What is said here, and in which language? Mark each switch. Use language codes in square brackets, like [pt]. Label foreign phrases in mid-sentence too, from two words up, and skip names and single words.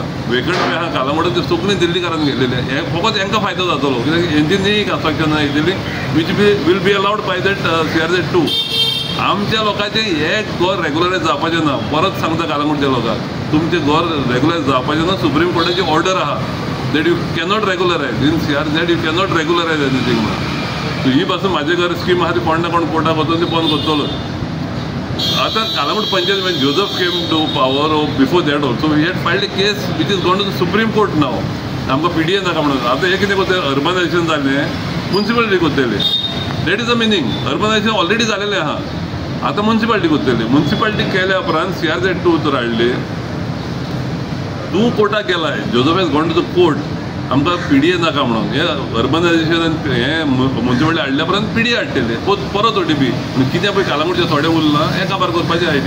[kok] वेकड पळय आहा कालंगूटाचे सगळीं दिल्लीकारांनी घेतलेले. हे फकत हांकां फायदो जातलो कित्याक हेंची न्ही कन्स्ट्रक्शनां येतली [en] which will be allowed by that [kok] CRZ2. आमच्या लोकांचें एक घर रेग्युलरायज जावपाचें ना. परत सांगता कालंगूटच्या लोकांक तुमचें घर रेग्युलरायज जावपाचें ना. सुप्रीम कोर्टाची ऑर्डर आहा [en] that you cannot regularize in CRZ. You cannot regularize anything now. [kok] So ही पासून माझे घर स्कीम आहा ती कोण ना कोण कोर्टाक वचून ती बंद करतलो. [en] आता कालंगूट पंचायत when Joseph came to power or before that also we had filed a case which is gone to the Supreme Court now. [kok] आमकां PDA नाका म्हणून. आता हे कितें करतले अर्बनायजेशन जालें म्युन्सिपालिटी करतले. [en] that is the meaning. [kok] अर्बनायजेशन ऑलरेडी जालेलें आहा. आता म्युन्सिपालिटी करतले. म्युन्सिपालिटी केल्या उपरांत CRZ2 तर हाडले. तूं कोर्टाक गेलाय. [en] Joseph has gone to the court [kok] आमकां PDA नाका म्हणून हे अर्बनायझेशन हे म्युनिसिपालिटी हाडल्या परत PDA हाडटले परत ODP कितें पळय कालांगूटचे थोडे उरलां हें काबार करपाची आयडिया